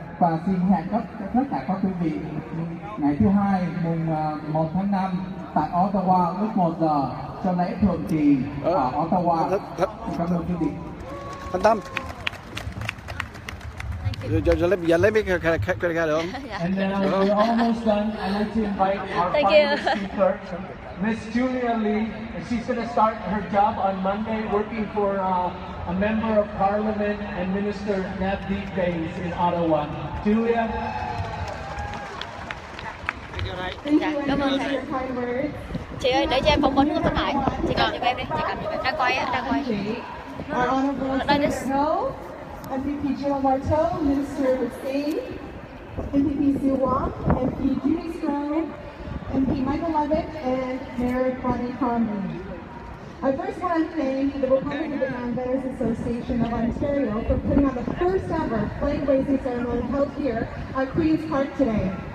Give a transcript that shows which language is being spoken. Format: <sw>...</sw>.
<vi>Và xin hẹn tất cả các quý vị ngày thứ Hai mùng 1 tháng 5 tại Ottawa lúc 1 giờ cho lễ Thượng Kỳ ở Ottawa. Cảm ơn quý vị. Thanh Tâm. Giờ lấy mấy cái được không?</vi> <en>And then we're almost done. I'd like to invite our final speaker, Miss Julia Lee. She's going to start her job on Monday working for a member of Parliament and Minister Navdeep Bays in Ottawa. Julia.</en> <vi>Dạ, cảm ơn thầy. Chị ơi, để cho em phỏng vấn của Tỉnh lại. Chị cầm giùm em đi, chị cầm giùm em. Đang quay á, đang quay.</vi> <en>Our Honorable Senator Hill, MPP Jill Marteau, Minister of State, MPP Sue Wong, MP Judy Strong, MP Michael Levitt, and Mayor Bonnie Conley. I first want to thank the Republic of Vietnam Veterans Association of Ontario for putting on the first ever flag raising ceremony held here at Queen's Park today.</en>